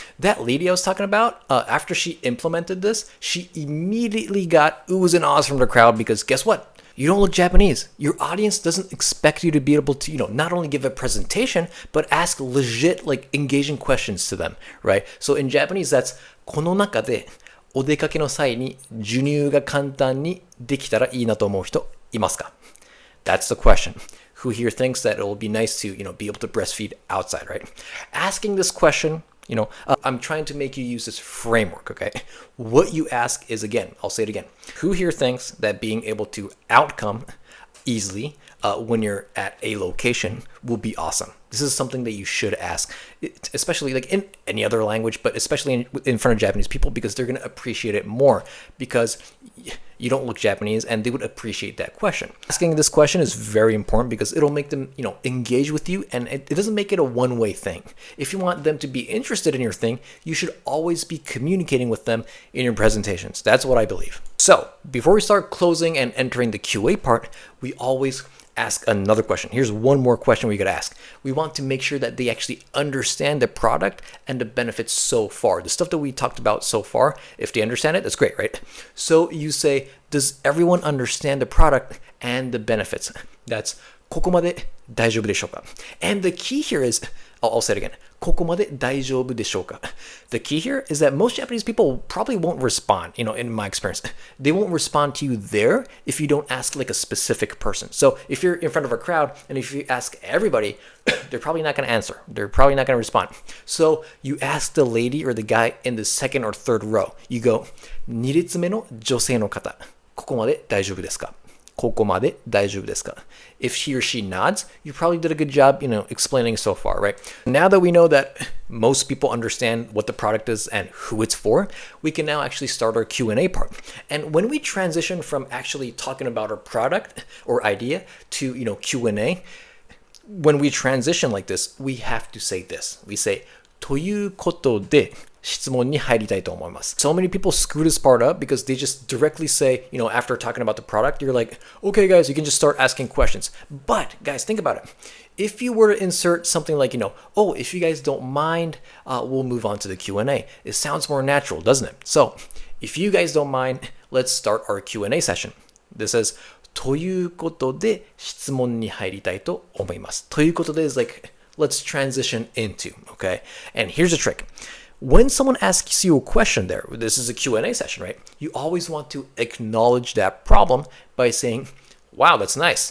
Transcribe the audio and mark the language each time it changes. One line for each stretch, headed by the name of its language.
English: That lady I was talking about, after she implemented this, she immediately got oohs and ahs from the crowd because guess what? You don't look Japanese. Your audience doesn't expect you to be able to, not only give a presentation, but ask legit, engaging questions to them, right?
Japanese: So in Japanese, that's この中でお出かけの際に授乳が簡単にできたらいいなと思う人いますか?
English: That's the question. Who here thinks that it will be nice to, be able to breastfeed outside, right? Asking this question, I'm trying to make you use this framework, okay? What you ask is, again, I'll say it again. Who here thinks that being able to outcome easily when you're at a location will be awesome? This is something that you should ask, especially in any other language, but especially in front of Japanese people, because they're going to appreciate it more because you don't look Japanese and they would appreciate that question. Asking this question is very important because it'll make them, engage with you, and it doesn't make it a one-way thing. If you want them to be interested in your thing, you should always be communicating with them in your presentations. That's what I believe. So before we start closing and entering the QA part, we always ask another question. Here's one more question we could ask. We want to make sure that they actually understand the product and the benefits so far. The stuff that we talked about so far, if they understand it, that's great, right? So you say, does everyone understand the product and the benefits?
Japanese: That's ここまで大丈夫でしょうか?
English: And the key here is, I'll say it again.
Japanese: ここまで大丈夫でしょうか?
English: The key here is that most Japanese people probably won't respond, in my experience. They won't respond to you there if you don't ask a specific person. So if you're in front of a crowd and if you ask everybody, they're probably not going to answer. They're probably not going to respond. So you ask the lady or the guy in the second or third row.
Japanese: You go, 2列目の女性の方、ここまで大丈夫ですか? ここまで大丈夫ですか?
English: If he or she nods, you probably did a good job, explaining so far, right? Now that we know that most people understand what the product is and who it's for, we can now actually start our Q&A part. And when we transition from actually talking about our product or idea to, Q&A, when we transition like this, we have to say this. We say,
Japanese: ということで、質問に入りたいと思います.
English: So many people screw this part up because they just directly say, after talking about the product, you're like, okay, guys, you can just start asking questions. But guys, think about it. If you were to insert something like, if you guys don't mind, we'll move on to the Q&A. It sounds more natural, doesn't it? So if you guys don't mind, let's start our Q&A session. This says,
Japanese: ということで質問に入りたいと思います. ということで
English: is let's transition into, okay? And here's a trick. When someone asks you a question there, this is a Q&A session, right? You always want to acknowledge that problem by saying, wow, that's nice.